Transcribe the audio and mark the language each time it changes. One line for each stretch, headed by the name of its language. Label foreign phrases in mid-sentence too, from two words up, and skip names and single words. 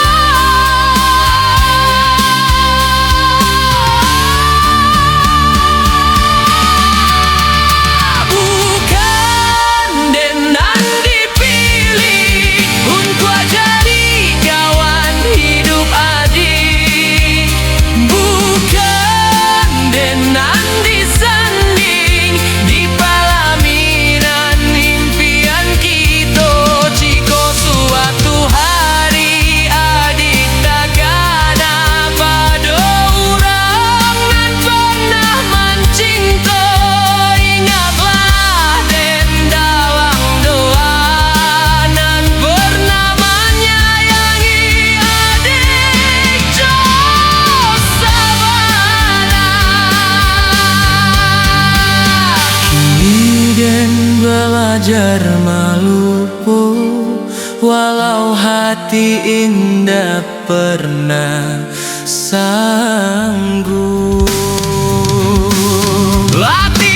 Indonesian: Bukan dengan dipilih untuk jadi kawan hidup adik, bukan dengan disanding di palaminan impian kita. Jika suatu hari adik takkan pada orang nan pernah mencinta, ingatlah dan dalam doa nan pernah menyayangi adik
Minangkabau: jo sabana. Kini den belajar melupu, walau hati indah pernah sanggup.